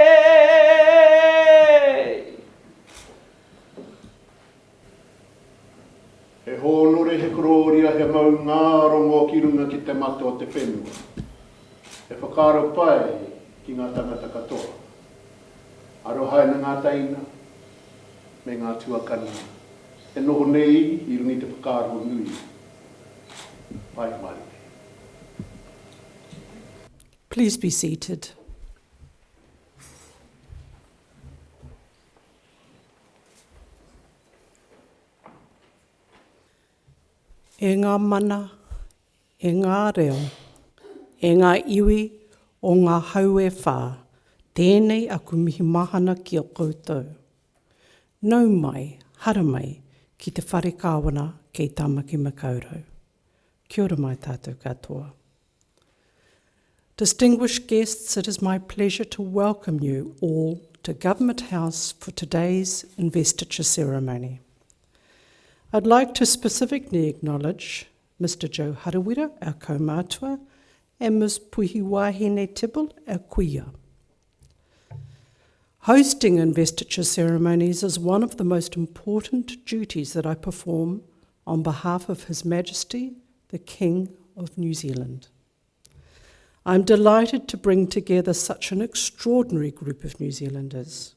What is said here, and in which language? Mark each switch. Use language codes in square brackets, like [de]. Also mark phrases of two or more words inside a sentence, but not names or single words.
[mi] He hōnore he kororia he mau ngārongo ki runga ki te mato o te whenua. He whakaro pai ki ngā tangata katoa. Arohai na ngā taina, me ngā tuakana. E noho nei i rungi te whakaro nui. Pai mai. [en] Please be seated. [mi] E ngā mana, e ngā reo, e ngā iwi o ngā haue whā, tēnei aku mihi mahana ki o koutou. Nau mai, hara mai, ki te whare kāwana kei Tāmaki Makaurau. Kia ora mai tātou katoa. [en] Distinguished guests, it is my pleasure to welcome you all to Government House for today's investiture ceremony. I'd like to specifically acknowledge Mr. Joe Harawira, our kaumātua, and Ms. Puhi Wahine Tibble, our kuia. Hosting investiture ceremonies is one of the most important duties that I perform on behalf of His Majesty, the King of New Zealand. I'm delighted to bring together such an extraordinary group of New Zealanders.